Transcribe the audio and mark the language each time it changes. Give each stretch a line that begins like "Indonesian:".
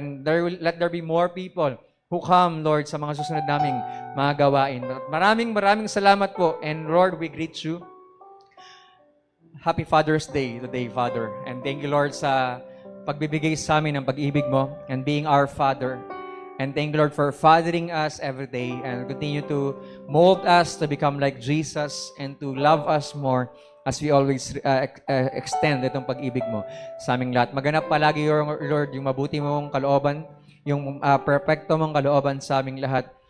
English: And let there be more people who come, Lord, sa mga susunod naming mga gawain.
Filipino: Maraming salamat po. And Lord, we greet you.
English: Happy Father's Day today, Father. And thank you, Lord, sa pagbibigay sa amin ng pag-ibig mo and being our Father. And thank you, Lord, for fathering us every day and continue to mold us to become like Jesus and to love us more as we always extend itong pag-ibig mo sa aming lahat.
Filipino: Maganap palagi, Lord, yung mabuti mong kalooban, yung perfecto mong kalooban sa aming lahat.